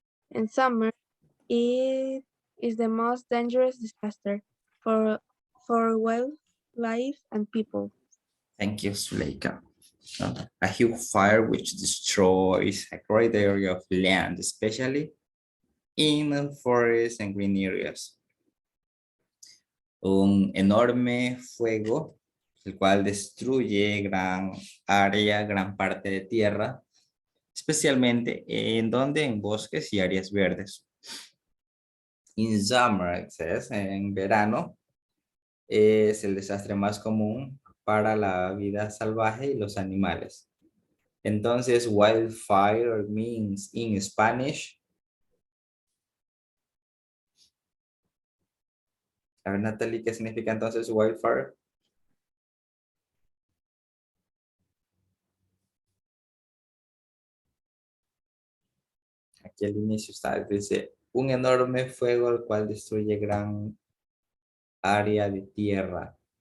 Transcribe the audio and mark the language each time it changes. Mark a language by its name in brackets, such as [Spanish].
[English] In summer, it is the most dangerous disaster for wildlife and people. Thank you, Zuleika. A huge fire which destroys a great area of land, especially in forests and green areas. [Spanish] Un enorme fuego, el cual destruye gran área, gran parte de tierra, especialmente en bosques y áreas verdes. [English] In summer, it says, [Spanish] en verano, es el desastre más común para la vida salvaje y los animales. [English] Entonces, wildfire means in Spanish. [Spanish] A ver, Natalie, ¿qué significa entonces wildfire? Aquí al inicio está, dice, un enorme fuego el cual destruye gran área de tierra.